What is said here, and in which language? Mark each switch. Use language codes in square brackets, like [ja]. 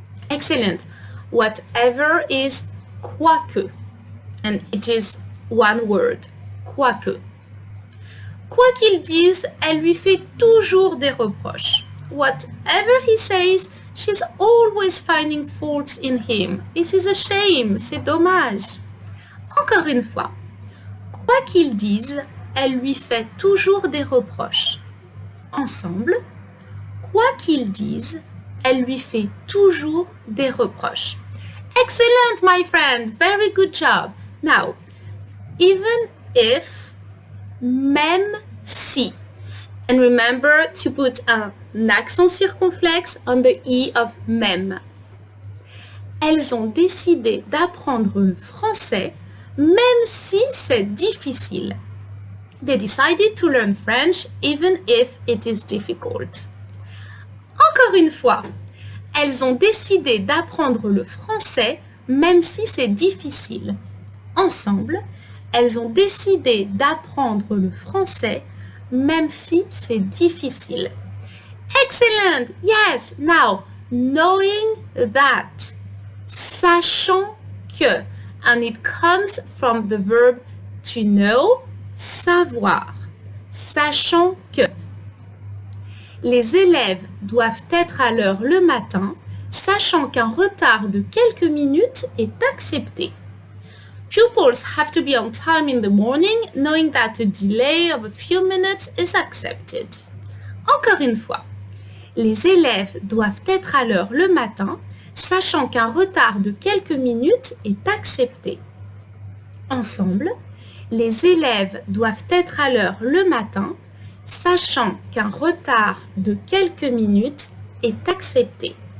[en] Excellent. Whatever is quoique. And it is one word. Quoique. [fr] Quoi qu'il dise, elle lui fait toujours des reproches. [en] Whatever he says, she's always finding faults in him. This is a shame. [fr] C'est dommage. Encore une fois. Quoi qu'il dise, elle lui fait toujours des reproches. Ensemble. Quoi qu'il dise, elle lui fait toujours des reproches. [en] Excellent, my friend. Very good job. Now, even if, même si. And remember to put an accent circonflexe on the E of même. [fr] Elles ont décidé d'apprendre le français même si c'est difficile. [en] They decided to learn French even if it is difficult. [fr] Encore une fois, elles ont décidé d'apprendre le français même si c'est difficile. Ensemble, elles ont décidé d'apprendre le français même si c'est difficile. [en] Excellent! Yes! Now, knowing that. [fr] Sachant que. [en] And it comes from the verb to know, savoir. [fr] Sachant que. Les élèves doivent être à l'heure le matin, sachant qu'un retard de quelques minutes est accepté. [en] Pupils have to be on time in the morning, knowing that a delay of a few minutes is accepted. [fr] Encore une fois, les élèves doivent être à l'heure le matin, sachant qu'un retard de quelques minutes est accepté. Ensemble, les élèves doivent être à l'heure le matin, sachant qu'un retard de quelques minutes est accepté.